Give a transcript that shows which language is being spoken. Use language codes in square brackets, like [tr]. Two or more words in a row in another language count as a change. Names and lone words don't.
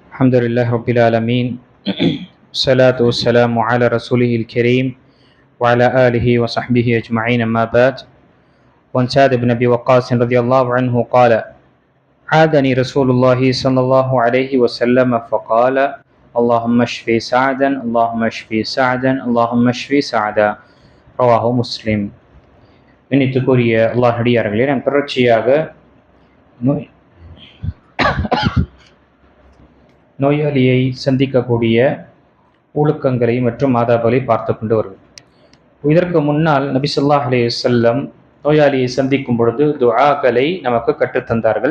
[ar] الحمد لله رب العالمين الصلاة والسلام على رسوله الكريم وعلى آله وصحبه أجمعين أما بعد وعن سعد بن أبي وقاص رضي الله عنه قال عادني رسول الله صلى الله عليه وسلم فقال اللهم اشفي سعدا اللهم اشفي سعدا اللهم اشفي سعدا رواه مسلم. [ta] இன்னித்துக்குரிய அல்லாஹ் அடியார்களே, நாம் தொடர்ச்சியாக நோயாளியை சந்திக்கக்கூடிய ஒழுக்கங்களை மற்றும் ஆதாபங்களை பார்த்து கொண்டு வருவோம். இதற்கு முன்னால் நபி [ar] صلى الله عليه وسلم [ta] நோயாளியை சந்திக்கும் பொழுது துஆக்களை நமக்கு கற்றுத்தந்தார்கள்.